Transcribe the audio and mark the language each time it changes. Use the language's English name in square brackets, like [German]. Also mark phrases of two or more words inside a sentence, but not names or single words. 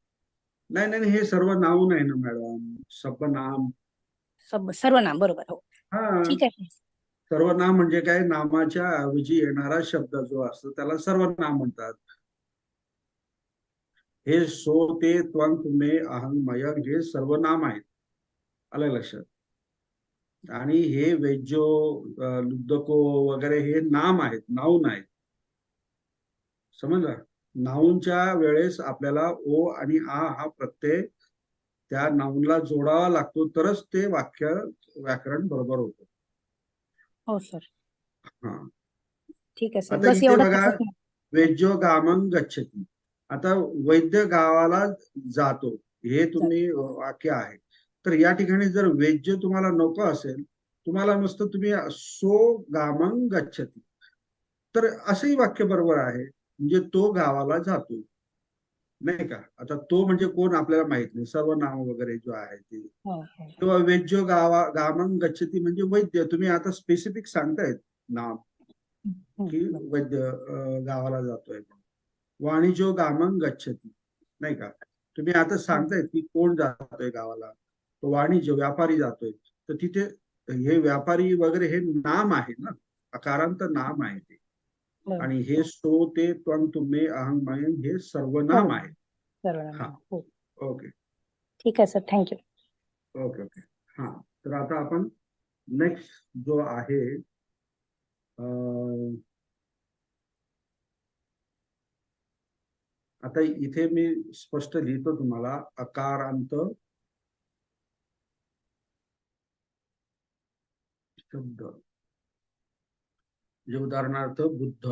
[Marathi] नाही नाही, हे सर्व नाऊन आहे ना मॅडम, सर्वनाम. सर्वनाम, बरोबर. हो, हा, ठीक आहे. सर्वनाम म्हणजे काय, नामाच्या ऐवजी येणारा शब्द जो असतो त्याला सर्वनाम म्हणतात. हे [Pali] सो ते त्वं तुम्हे अहं मयं [Marathi] हे सर्वनाम आहेत, आलं लक्षात? आणि हे [Pali] वेज्जो, लुद्धको [Marathi] वगैरे हे नाम आहेत, नाऊन आहेत, समजलं? नाऊनच्या वेळेस आपल्याला ओ आणि आ हा प्रत्यय त्या नाऊनला जोडावा लागतो, तरच ते वाक्य व्याकरण बरोबर होतं. हो सर, हा, ठीक आहे सर, आता बस इथे एवढंच बघा, प्रश्न. [Pali] वेज्जो गामं गच्छति. [Marathi] आता वैद्य गावाला जातो, हे तुम्ही वाक्य आहे. तर या ठिकाणी जर वेज्य तुम्हाला नको असेल, तुम्हाला नुसतं तुम्ही [Pali] सो गामं गच्छति, [Marathi] तर असंही वाक्य बरोबर आहे, म्हणजे तो गावाला जातो, नाही का? आता तो म्हणजे कोण आपल्याला माहित नाही, सर्वनाम वगैरे जो आहे ते. हो, हो. किंवा [Pali] वेज्जो गामं गच्छति [Marathi] म्हणजे वैद्य, तुम्ही आता स्पेसिफिक सांगतायत नाम की वैद्य गावाला जातोय. [Pali] वाणिज्यो गामं गच्छति, [Marathi] नाही का? तुम्ही आता सांगतायत की कोण जातोय गावाला, तो वाणिज्य, व्यापारी जातोय. तर तिथे हे व्यापारी वगैरे हे नाम आहे ना, अकारांत नाम आहे ते. बरोबर. आणि हे [Pali] सो ते त्वं तुम्हे अहं मयं [Marathi] हे सर्वनाम आहे. सर्वनाम. हा, हो, ओके ठीक आहे सर, थँक्यू. [English] okay okay. [Marathi] हा, तर आता आपण नेक्स्ट जो आहे, आता इथे मी स्पष्ट लिहितो तुम्हाला, अकारांत शब्द, म्हणजे उदाहरणार्थ बुद्ध.